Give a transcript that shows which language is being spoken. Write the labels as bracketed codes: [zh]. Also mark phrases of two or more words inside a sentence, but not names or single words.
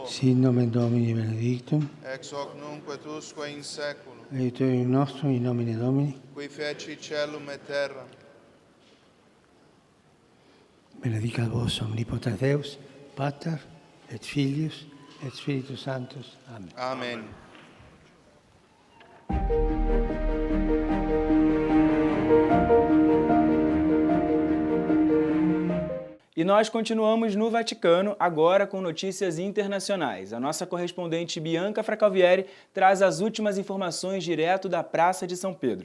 [la] sit nomen Domini benedictum, ex hoc nunc et usque in saeculum, aiutorium nostrum in nomine Domini, qui feci caelum et terram. benedicat vos omnipotens Deus, Pater et Filius et Spiritus Sanctus. Amen. Amen. [pt] E nós continuamos no Vaticano, agora com notícias internacionais. A nossa correspondente Bianca Fracalvieri traz as últimas informações direto da Praça de São Pedro.